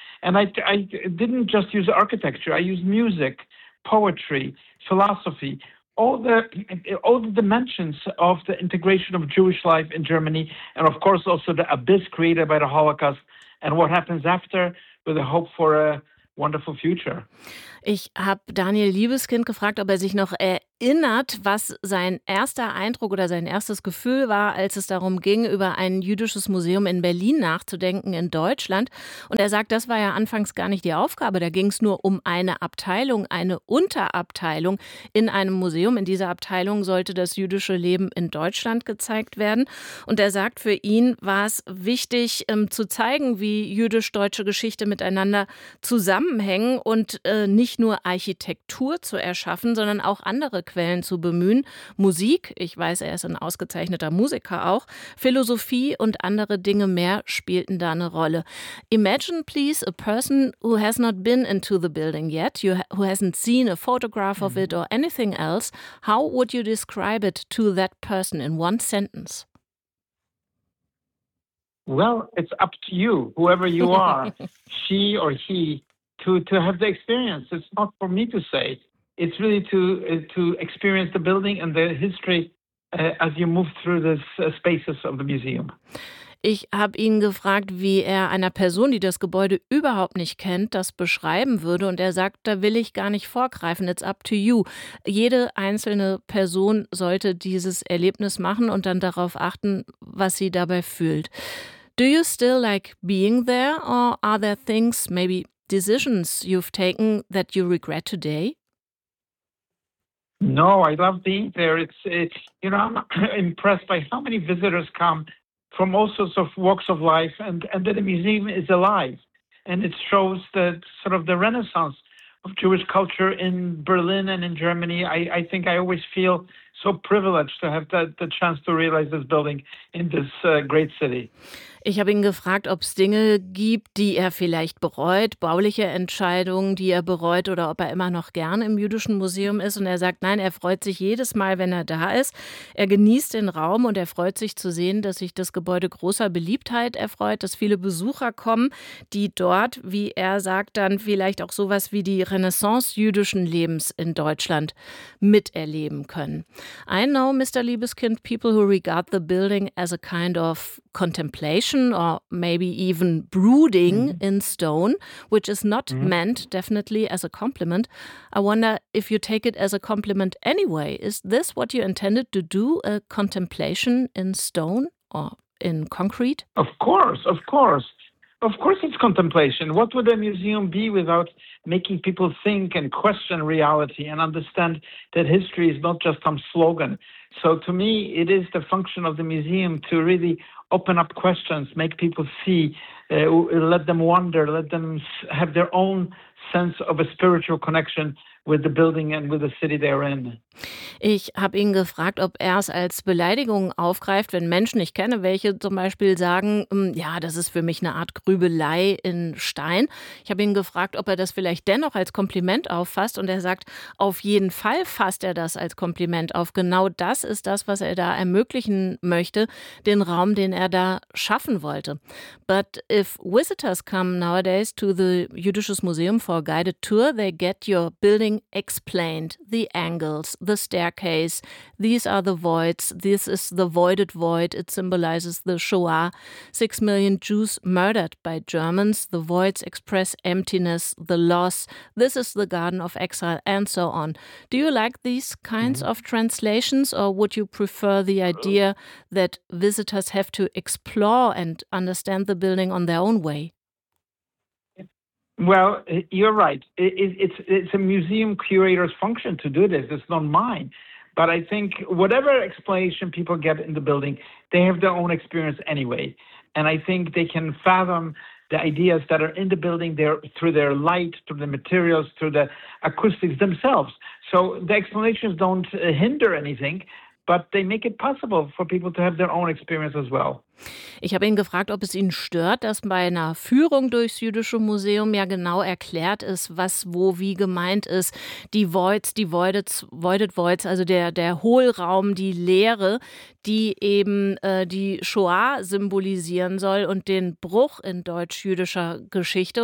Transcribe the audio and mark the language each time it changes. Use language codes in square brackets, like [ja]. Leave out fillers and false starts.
[en] And I didn't just use architecture. I used music, poetry, philosophy, all the dimensions of the integration of Jewish life in Germany, and of course also the abyss created by the Holocaust and what happens after, with a hope for a wonderful future. [de] Ich habe Daniel Liebeskind gefragt, ob er sich noch erinnert, was sein erster Eindruck oder sein erstes Gefühl war, als es darum ging, über ein jüdisches Museum in Berlin nachzudenken in Deutschland. Und er sagt, das war ja anfangs gar nicht die Aufgabe. Da ging es nur um eine Abteilung, eine Unterabteilung in einem Museum. In dieser Abteilung sollte das jüdische Leben in Deutschland gezeigt werden. Und er sagt, für ihn war es wichtig, zu zeigen, wie jüdisch-deutsche Geschichte miteinander zusammenhängen und nicht nur Architektur zu erschaffen, sondern auch andere Quellen zu bemühen. Musik, ich weiß, er ist ein ausgezeichneter Musiker auch. Philosophie und andere Dinge mehr spielten da eine Rolle. [en] Imagine, please, a person who has not been into the building yet, who hasn't seen a photograph of it or anything else. How would you describe it to that person in one sentence? Well, it's up to you, whoever you are, she or he, to have the experience. It's not for me to say. It's really to experience the building and the history as you move through the spaces of the museum. [de] Ich habe ihn gefragt, wie er einer Person, die das Gebäude überhaupt nicht kennt, das beschreiben würde. Und er sagt, da will ich gar nicht vorgreifen. [en] It's up to you. [de] Jede einzelne Person sollte dieses Erlebnis machen und dann darauf achten, was sie dabei fühlt. [en] Do you still like being there, or are there things, maybe decisions you've taken that you regret today? No, I love being there. It's you know, I'm impressed by how many visitors come from all sorts of walks of life, and that the museum is alive. And it shows the sort of the renaissance of Jewish culture in Berlin and in Germany. I think I always feel so privileged to have the chance to realize this building in this great city. [de] Ich habe ihn gefragt, ob es Dinge gibt, die er vielleicht bereut, bauliche Entscheidungen, die er bereut, oder ob er immer noch gern im Jüdischen Museum ist. Und er sagt, nein, er freut sich jedes Mal, wenn er da ist. Er genießt den Raum und er freut sich zu sehen, dass sich das Gebäude großer Beliebtheit erfreut, dass viele Besucher kommen, die dort, wie er sagt, dann vielleicht auch sowas wie die Renaissance jüdischen Lebens in Deutschland miterleben können. [en] I know, Mr. Liebeskind, people who regard the building as a kind of contemplation or maybe even brooding in stone, which is not meant definitely as a compliment. I wonder if you take it as a compliment anyway. Is this what you intended to do, a contemplation in stone or in concrete? Of course, of course. Of course it's contemplation. What would a museum be without making people think and question reality and understand that history is not just some slogan? So to me, it is the function of the museum to really open up questions, make people see, let them wonder, let them have their own sense of a spiritual connection with the building and with the city they're in. [de] Ich habe ihn gefragt, ob er es als Beleidigung aufgreift, wenn Menschen, ich kenne welche, zum Beispiel sagen, ja, das ist für mich eine Art Grübelei in Stein. Ich habe ihn gefragt, ob er das vielleicht dennoch als Kompliment auffasst. Und er sagt, auf jeden Fall fasst er das als Kompliment auf. Genau das ist das, was er da ermöglichen möchte, den Raum, den er da schaffen wollte. [en] But if visitors come nowadays to the Jüdisches Museum for a guided tour, they get your building explained, the angles, the staircase, these are the voids, this is the voided void, it symbolizes the Shoah, 6 million Jews murdered by Germans, the voids express emptiness, the loss, this is the Garden of Exile, and so on. Do you like these kinds of translations, or would you prefer the idea that visitors have to explore and understand the building on their own way? Well, you're right. It's a museum curator's function to do this. It's not mine. But I think whatever explanation people get in the building, they have their own experience anyway. And I think they can fathom the ideas that are in the building there through their light, through the materials, through the acoustics themselves. So the explanations don't hinder anything, but they make it possible for people to have their own experience as well. [de] Ich habe ihn gefragt, ob es ihn stört, dass bei einer Führung durchs Jüdische Museum ja genau erklärt ist, was wo wie gemeint ist. Die Voids, die Voided Voids, also der Hohlraum, die Leere, die eben die Shoah symbolisieren soll und den Bruch in deutsch-jüdischer Geschichte.